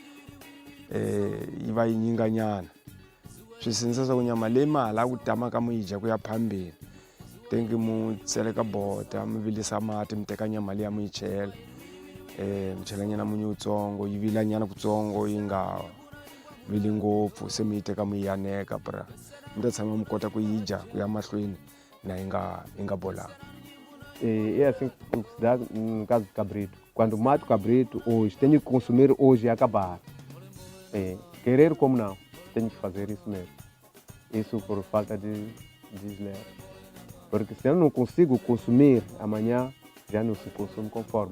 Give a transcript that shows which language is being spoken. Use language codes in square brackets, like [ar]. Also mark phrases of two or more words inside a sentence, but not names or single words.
[ts] yi va yi nyinganyana swi sindzisa swa ku nyama leyi mi hala ku tamaka mi yi dya ku ya phambeni tengi mu tseleka bota mi vilisa mati mi teka nyama liya mi yi chela mi chela nyana munyu wutsongo yi vila nyana kutsongo yi nga vili ngopfu se mi yi teka mi yi yaneka para mi ta tshama mi kota ku yi dya ku ya mahlweni na yi nga bolanga. [pt] É assim que se dá no caso do cabrito. Quando mato o cabrito hoje, tenho que consumir hoje e acabar. Querer como não, tenho que fazer isso mesmo. Isso por falta de esmero. Porque se eu não consigo consumir amanhã, já não se consome conforme.